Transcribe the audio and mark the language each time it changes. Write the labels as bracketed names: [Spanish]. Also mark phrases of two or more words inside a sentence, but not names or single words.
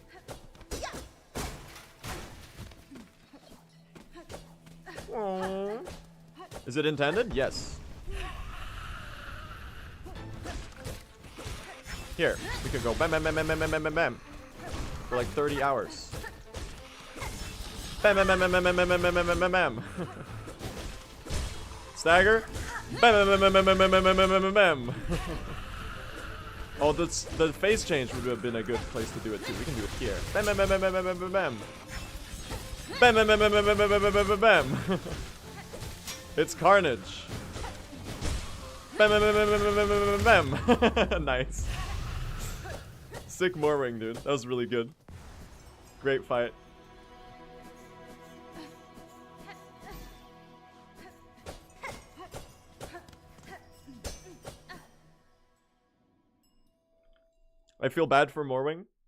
[English] Aww. Is it intended? Yes. Here, we can go bam bam bam bam bam bam bam bam bam for like 30 hours. Bam bam bam bam bam bam bam bam bam bam bam bam. Stagger. Bam bam bam bam bam bam bam bam bam bam bam. Oh, the phase change would have been a good place to do it too. We can do it here. Bam bam bam bam bam bam bam bam bam. Bam bam bam bam bam bam bam bam bam bam bam. It's carnage. Bam bam bam bam bam bam bam bam bam. Nice. Sick Morwing, dude. That was really good. Great fight. I feel bad for Morwing.